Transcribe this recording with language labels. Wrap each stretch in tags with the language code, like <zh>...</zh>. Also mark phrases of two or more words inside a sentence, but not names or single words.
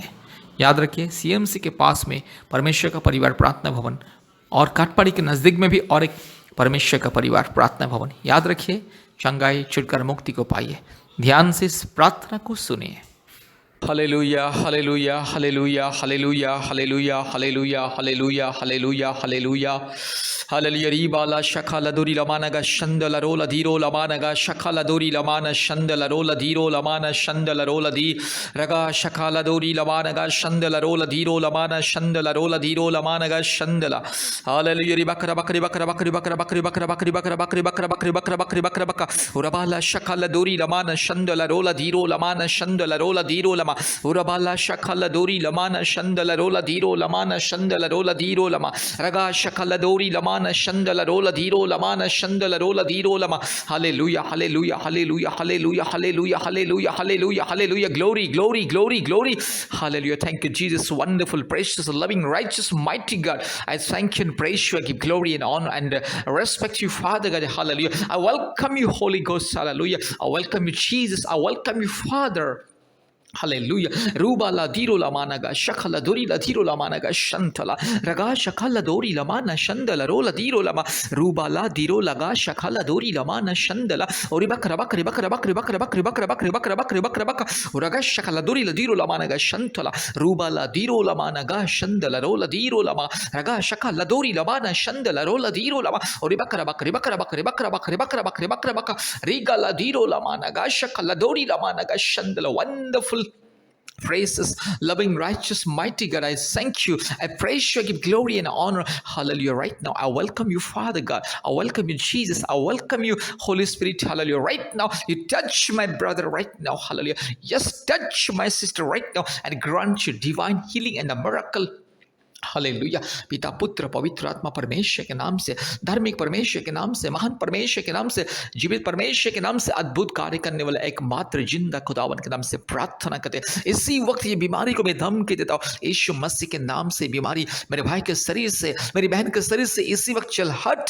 <hi>याद रखिए, सीएमसी के पास में परमेश्वर का परिवार प्रार्थना भवन और काटपाड़ी के नज़दीक में भी और एक परमेश्वर का परिवार प्रार्थना भवन। याद रखिए, चंगाई, छुटकारा, मुक्ति को पाइए। ध्यान से इस प्रार्थना को सुनिए। हालेलुया, हालेलुया, हालेलुया, हालेलुया, हालेलुया, हालेलुया, हालेलुया, हालेलुया, हालेलुया, हालेलुया। रीबाला शखाला दोरी लमानगा शंदला रोला धीरो लमानगा शखाला दोरी लमाना शंदला रोला धीरो लमाना शंदला रोला धी रगा शखाला दोरी लमानगा शंदला रोला धीरो लमाना शंदला रोला धीरो लमानगा शंदला। हालेलुया। री बकरा बकरी बकरा बकरी बकरा बकरी बकरा बकरी बकरा बकरी बकरा बकरी बकरा बकरी बकरा बका उरबाला शखाला दोरी लमाना शंदला रोला धीरो लमाना शंदला रोला धीरो लमा उरबाला शखाला दोरी लमाना शंदला रोला धीरो लमाना शंदला रोला धीरो लमा रगा शखाला दोरी लमाना शंदला रोला धीरो लमाना शंदला रोला धीरो लमा। हालेलुया, हालेलुया, हालेलुया, हालेलुया, हालेलुया, हालेलुया, हालेलुया, हालेलुया।</hi> <en>Glory, glory, glory, glory. Hallelujah. Thank you, Jesus. Wonderful, precious, loving, righteous, mighty God. I thank you and praise you. I give glory and honor and respect you, Father God. Hallelujah. I welcome you, Holy Ghost. Hallelujah. I welcome you, Jesus. I welcome you, Father. Hallelujah. Ruba la diro la managa shakala dori la diro la managa shantala raga shakala dori la mana shandala rola diro la ma ruba la diro laga shakala dori la mana shandala ori bakra bakri bakra bakri bakra bakri bakra bakri bakra bakri bakra bakra raga shakala dori la diro la managa shantala ruba la diro la managa shandala rola diro la ma raga shakala dori la mana shandala rola diro la ma ori bakra bakri bakra bakri bakra bakri bakra bakri bakra bakra riga la diro la managa shakala dori la managa shandala. Wonderful, praises, loving, righteous, mighty God, I thank you. I praise you. I give glory and honor. Hallelujah. Right now, I welcome you, Father God. I welcome you, Jesus. I welcome you, Holy Spirit. Hallelujah. Right now, you touch my brother right now. Hallelujah. Yes, touch my sister right now and grant you divine healing and a miracle.</en> <hi>हालेलुया। पिता, पुत्र, पवित्र आत्मा परमेश्वर के नाम से, धार्मिक परमेश्वर के नाम से, महान परमेश्वर के नाम से, जीवित परमेश्वर के नाम से, अद्भुत कार्य करने वाला एकमात्र जिंदा खुदावन के नाम से प्रार्थना करते हैं। इसी वक्त ये बीमारी को मैं धमकी देता हूँ, यीशु मसीह के नाम से बीमारी मेरे भाई के शरीर से, मेरी बहन के शरीर से इसी वक्त चल हट।</hi>